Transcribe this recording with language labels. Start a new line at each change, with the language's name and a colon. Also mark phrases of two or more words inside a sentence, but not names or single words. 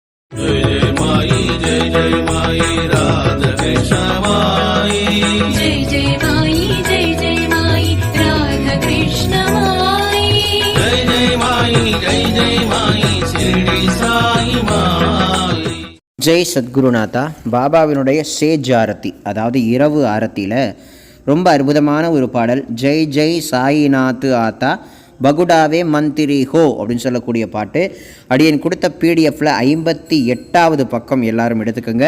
Hindi: जय जय माई राधा कृष्ण माई जय जय माई राधा कृष्ण माई जय माई शिरडी साई माई.
Tamil: ஜெய் சத்குருநாதா. பாபாவினுடைய சேஜ் ஆரத்தி, அதாவது இரவு ஆரத்தியில் ரொம்ப அற்புதமான ஒரு பாடல்.
Marathi: जय जय साईनाथ आता पहुडावे मंदिरी हो
Tamil: அப்படின்னு சொல்லக்கூடிய பாட்டு. அடியன் கொடுத்த பிடிஎஃப்பில் 58வது பக்கம் எல்லாரும் எடுத்துக்கோங்க.